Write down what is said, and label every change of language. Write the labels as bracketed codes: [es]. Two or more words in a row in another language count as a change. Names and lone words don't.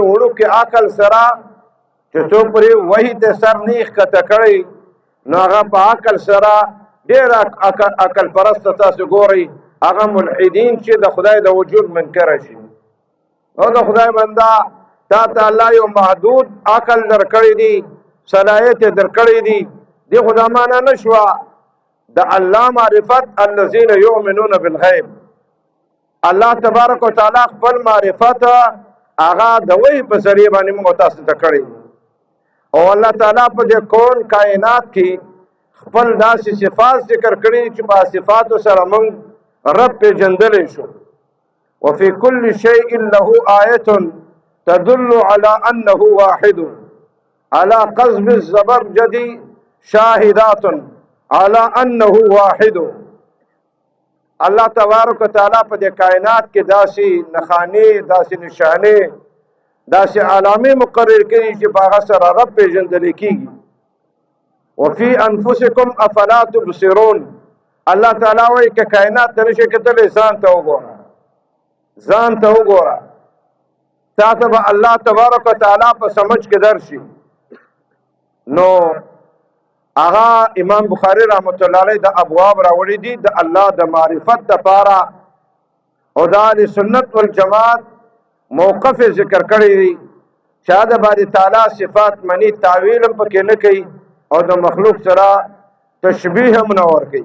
[ps] وړو کې عقل سره چې څو پرې وحی ته سر نه ښکته کړی نو هغه په عقل سره ډېر عقل پرست تاسو ګورئ هغه ملحدین چې د خدای د وجود منکر شي او د خدای بنده تا ته الله یو محدود عقل درکړی دی، صلاحیت درکړی دی، دی خدا معنا نشوه د الله معرفت [ar] الذين يؤمنون بالغیب. الله تبارک وتعالى [ps] خپل معرفت هغه د وحی په ذریعه باندې موږ تاسو ته کړی او الله تعالی په دې کون کائنات کې خپل داسې صفات ذکر کړي چې په صفاتو سره موږ رب پیژندلی شو. [ar] وفي كل شيء له آية تدل على أنه واحد على قصب الزبرجد شاهدات على انه واحد. الله تبارک وتعالى [ps] په دې کائنات کې داسې نښانې، داسې نشانې، داسې علامې مقرر کړي چې په هغه سره رب پیژندل کېږي. [ar] وفي انفسکم افلا تبصرون. [ps] الله تعالی وایي که کائنات ته نشي کتلی ځان ته وګوره، ځان ته وګوره، تا ته به [ar] الله تبارک وتعالى [ps] په سمجھ کې درشي. نو هغه امام بخاری [ar] رحمت الله علیه [ps] د ابواب راوړي دي د الله د معرفت لپاره او د [ar] اهل سنت والجماعت [ps] موقف ذکر کړی دی چې د باری تعالی صفات منی تعویل هم پکې نه کوي او د مخلوق سره تشبیه هم نه ورکوي.